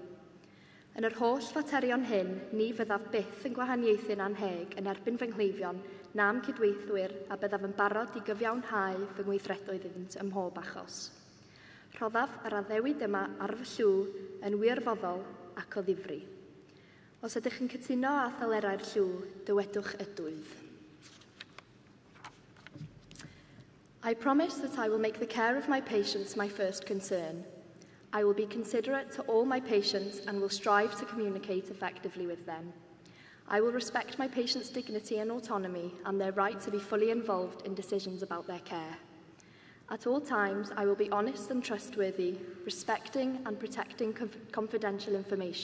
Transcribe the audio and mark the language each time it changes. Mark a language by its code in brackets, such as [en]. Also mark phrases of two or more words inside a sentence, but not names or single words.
[cy] Yn yr holl faterion hyn, ni fyddaf byth yn gwahaniaethu'n anheg yn erbyn fy nghleifion na'm cydweithwyr a byddaf yn barod i gyfiawnhau fy ngweithredoedd iddynt ym mhob achos. Rhoddaf yr addewid yma ar fy llw yn wirfoddol ac o ddifri. Os ydych yn cytuno â thalerau'r llw, dywedwch ydwydd. [en] I promise that I will make the care of my patients my first concern. I will be considerate to all my patients and will strive to communicate effectively with them. I will respect my patients' dignity and autonomy and their right to be fully involved in decisions about their care. At all times, I will be honest and trustworthy, respecting and protecting confidential information.